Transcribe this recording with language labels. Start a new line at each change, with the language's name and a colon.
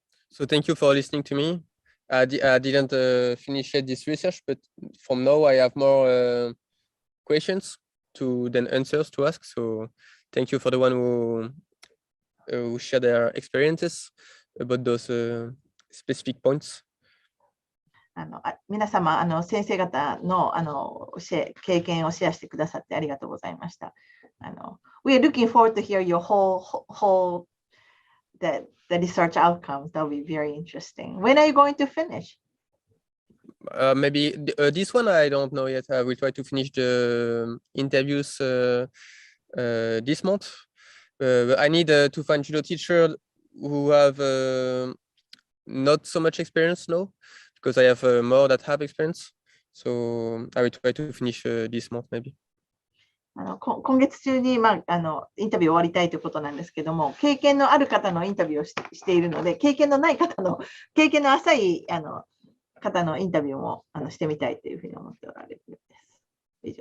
English: So thank you for listening to me. I didn't finish yet this research, but from now I have more questions than answers to ask. So thank you for the one who share their experiences about those specific points.
Japanese: 皆様、先生方の経験をシェアしてくださってありがとうございました。
English: We are looking forward to hear your whole the research outcomes. That will be very interesting. When are you going to finish? Maybe this one I don't know yet. I will try to finish the interviews this month. I need to find judo teacher who have not so much experience now, because I have more that have experience. So I will try to finish this month maybe.
Japanese: 今月中に、インタビュー終わりたいということなんですけども、経験のある方のインタビューをしているので、経験のない方の、経験の浅い方のインタビューもしてみたいというふうに思っておられるようです。